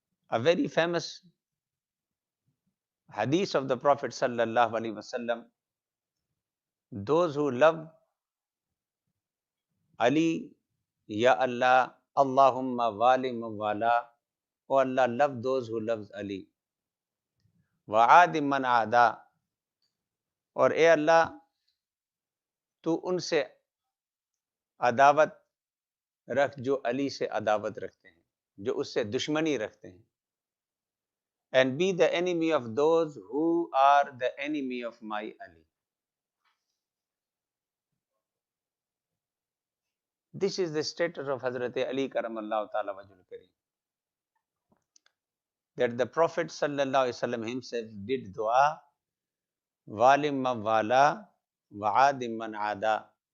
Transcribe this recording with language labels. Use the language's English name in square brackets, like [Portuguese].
[English] A very famous hadith of the Prophet sallallahu alaihi wasallam, those who love Ali, Ya Allah, [Arabic] Allahumma walim man wala, [English] oh Allah, love those who loves Ali. [Arabic] Wa adim man ada, [Urdu] اور اے اللہ تو ان سے عداوت رکھ جو علی سے عداوت رکھتے ہیں، جو اس سے دشمنی رکھتے ہیں. [English] And be the enemy of those who are the enemy of my Ali. This is the status of Hazrat Ali Karamallahu Ta'ala Wajhul Kareem. That the Prophet sallallahu alaihi wasallam himself did dua, [Arabic] walim man wala wa adim man ada.